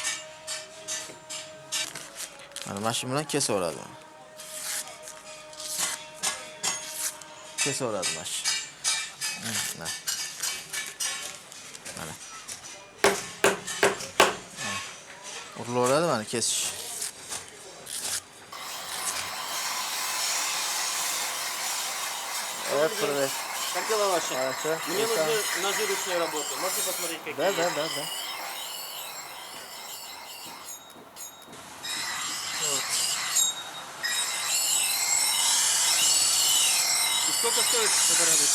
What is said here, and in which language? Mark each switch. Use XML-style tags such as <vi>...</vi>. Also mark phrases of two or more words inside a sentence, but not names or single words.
<uz>Mana mashina bilan kesaveradi. Kesaveradi mashina. Mana. Urilaveradi mana kesish.</uz> <ru>Привет. Как дела ваши? Хорошо. Мне нужны ножи ручной работы. Можете посмотреть, какие есть? Да. И сколько стоит эта радость?</ru>